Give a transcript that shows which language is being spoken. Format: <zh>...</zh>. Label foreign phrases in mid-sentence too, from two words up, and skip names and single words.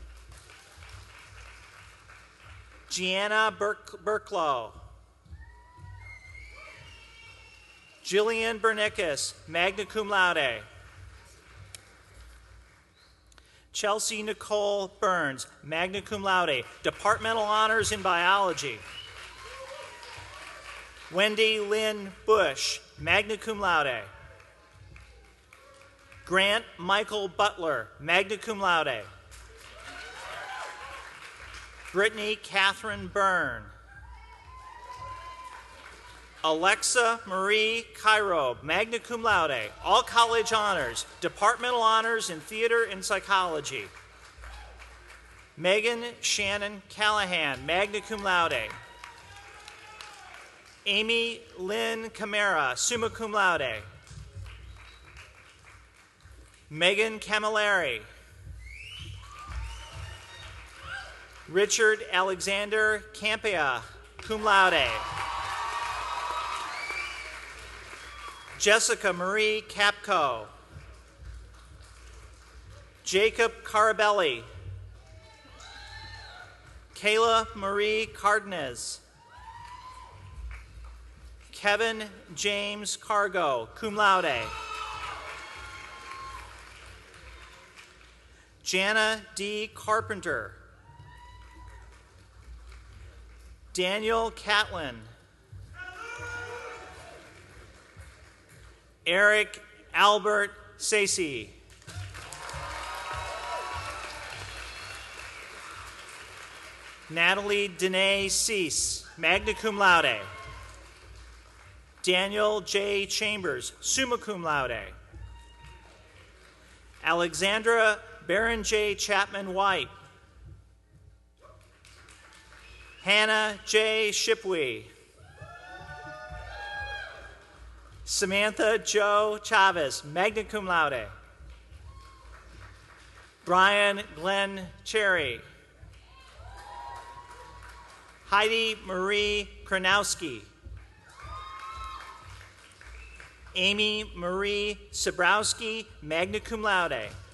<en>Gianna Burklow. Jillian Bernickus,</en> <la>magna cum laude.</la> <en>Chelsea Nicole Burns,</en> <la>magna cum laude,</la> <en>departmental honors in biology. Wendy Lynn Bush,</en> <la>magna cum laude.</la> <en>Grant Michael Butler,</en> <la>magna cum laude.</la> <en>Brittany Catherine Byrne. Alexa Marie Cairo,</en> <la>magna cum laude,</la> <en>all college honors, departmental honors in theater and psychology. Megan Shannon Callahan,</en> <la>magna cum laude.</la> <en>Amy Lynn Camara,</en> <la>summa cum laude.</la> <en>Megan Camilleri. Richard Alexander Campea,</en> <la>cum laude.</la> <en>Jessica Marie Capco. Jacob Carabelli. Kayla Marie Cardenas. Kevin James Cargo,</en> <la>cum laude.</la> <en>Jana D. Carpenter. Daniel Catlin. Eric Albert Sacy. Natalie Danae Cease,</en> <la>magna cum laude.</la> <en>Daniel J. Chambers,</en> <la>summa cum laude.</la> <en>Alexandra Baron J. Chapman White. Hannah J. Shipwey. Samantha Jo Chavez,</en> <la>magna cum laude.</la> <en>Brian Glenn Cherry. Heidi Marie Kranowski. Amy Marie Sabrowski,</en> <la>magna cum laude.</la>